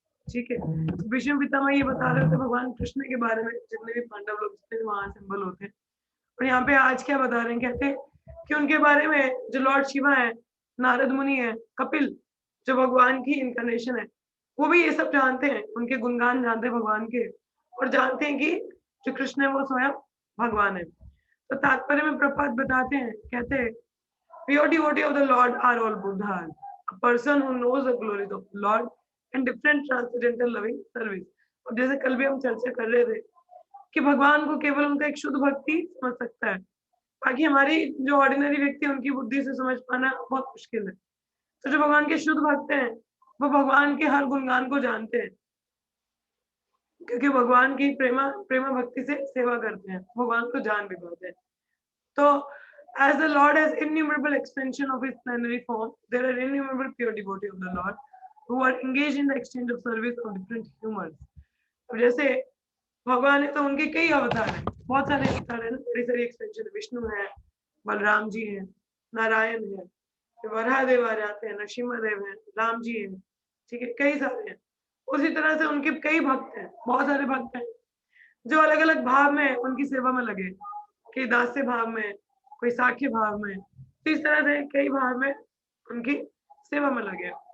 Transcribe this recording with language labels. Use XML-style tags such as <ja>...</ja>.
<hi>ठीक है, तो भीष्म पितामह ये बता रहे थे भगवान कृष्ण के बारे में, जितने भी पांडव लोग जितने भी वहां सिंबल होते हैं, और यहाँ पे आज क्या बता रहे हैं, कहते हैं कि उनके बारे में जो लॉर्ड शिवा है, नारद मुनि है, कपिल जो भगवान की इनकारनेशन है, वो भी ये सब जानते हैं, उनके गुणगान जानते हैं भगवान के, और जानते हैं कि जो कृष्ण है वो स्वयं भगवान है। तो तात्पर्य में प्रपात बताते हैं, कहते हैं</hi> <en>pure devotee of the Lord are all Buddhas, a person who knows the glories of the Lord and different transcendental loving service।</en> <hi>और जैसे कल भी हम चर्चा कर रहे थे कि भगवान को केवल उनका एक शुद्ध भक्ति समझ सकता है, बाकी हमारी जो ऑर्डिनरी व्यक्ति है उनकी बुद्धि से समझ पाना बहुत मुश्किल है। तो जो भगवान के शुद्ध भक्त हैं वो भगवान के हर गुणगान को जानते हैं, क्योंकि भगवान की प्रेमा भक्ति से सेवा करते हैं, भगवान को जान भी पाते हैं। तो</hi> <en>as the Lord has innumerable extension of his plenary form, there are innumerable pure devotees of the Lord who are engaged in the exchange of service of different humors।</en> <hi>तो जैसे भगवान है तो उनके कई अवतार हैं, बहुत सारे अवतार हैं, बड़ी सारी एक्सटेंशन है, विष्णु है, बलराम जी हैं, नारायण है, वराहदेव आ जाते हैं, नरसिम्हा है, राम जी हैं, ठीक है, कई सारे हैं। उसी तरह से उनके कई भक्त हैं, बहुत सारे भक्त हैं जो अलग अलग भाव में उनकी सेवा में लगे, कोई दास्य भाव में, कोई साख्य भाव में, तो इस तरह से कई भाव में उनकी सेवा में लगे।</hi>